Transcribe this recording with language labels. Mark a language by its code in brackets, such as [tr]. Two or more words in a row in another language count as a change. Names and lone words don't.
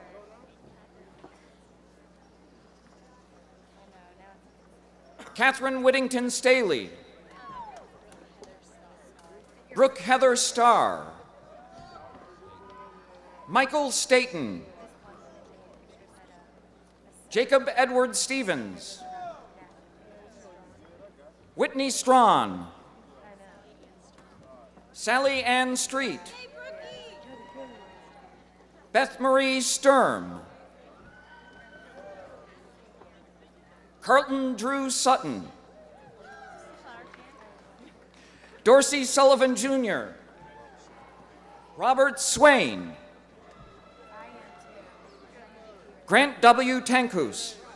[en] Catherine Whittington Staley, Brooke Heather Starr, Michael Staten, Jacob Edward Stevens, Whitney Strawn, Sally Ann Street, Beth Marie Sturm, Carlton Drew Sutton, Dorsey Sullivan Jr., Robert Swain, Grant W. Tankus.